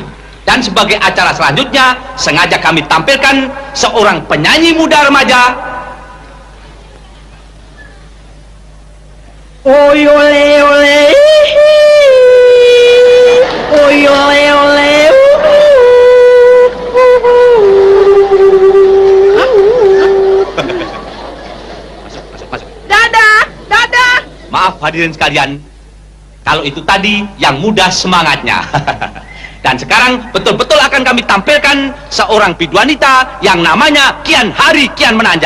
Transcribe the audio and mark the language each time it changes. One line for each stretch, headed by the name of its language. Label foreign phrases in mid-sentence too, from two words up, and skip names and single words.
Indonesian: Dan sebagai acara selanjutnya, sengaja kami tampilkan seorang penyanyi muda remaja. Oy ole ole, oy ole ole. Masuk. Dadah. Maaf hadirin sekalian, kalau itu tadi yang muda semangatnya. Dan sekarang betul-betul akan kami tampilkan seorang biduanita yang namanya kian hari kian menanjak.